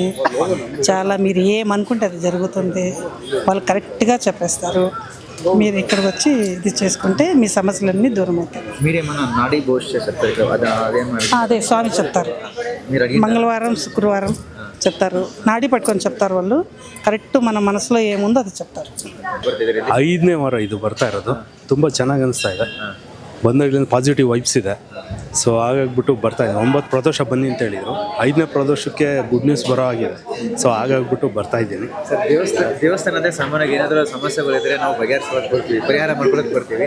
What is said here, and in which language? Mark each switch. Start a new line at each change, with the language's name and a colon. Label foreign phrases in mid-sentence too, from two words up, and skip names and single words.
Telugu: చాలా మీరు ఏమనుకుంటే అది జరుగుతుంది. వాళ్ళు కరెక్ట్గా చెప్పేస్తారు. మీరు ఇక్కడికి వచ్చి ఇది చేసుకుంటే మీ సమస్యలన్నీ దూరం అవుతాయి. మీరేమన్నా నాడీ భవిష్య చెప్తారు? అదే స్వామి చెప్తారు. మంగళవారం శుక్రవారం చెప్తారు. నాడీ పట్టుకొని చెప్తారు వాళ్ళు. ಕರೆಕ್ಟ್ మన మనసులో ఏముందో అది చెప్తారు.
Kannada: 5ನೇ ವಾರ ಇದು ಬರ್ತಾ ಇರೋದು. ತುಂಬ ಚೆನ್ನಾಗಿ ಅನಿಸ್ತಾ ಇದೆ. ಬಂದಾಗಲಿಂದ
English: positive vibes
Kannada: ಇದೆ. ಸೊ ಹಾಗಾಗ್ಬಿಟ್ಟು ಬರ್ತಾ ಇದೆ. 9 ಪ್ರದೋಷ ಬನ್ನಿ ಅಂತ ಹೇಳಿದರು. 5ನೇ ಪ್ರದೋಷಕ್ಕೆ
English: good news
Kannada: ಬರೋ ಆಗಿದೆ. ಸೊ ಹಾಗಾಗ್ಬಿಟ್ಟು ಬರ್ತಾ ಇದ್ದೀನಿ. ಸರ್, ದೇವಸ್ಥಾನದ ಸಾಮಾನ್ಯವಾಗಿ ಏನಾದರೂ ಸಮಸ್ಯೆಗಳಿದ್ರೆ ನಾವು ಬಗೆಹರಿಸೋಕೆ ಬರ್ತೀವಿ, ಪರಿಹಾರ ಮಾಡ್ಕೊಳಕ್ಕೆ ಬರ್ತೀವಿ.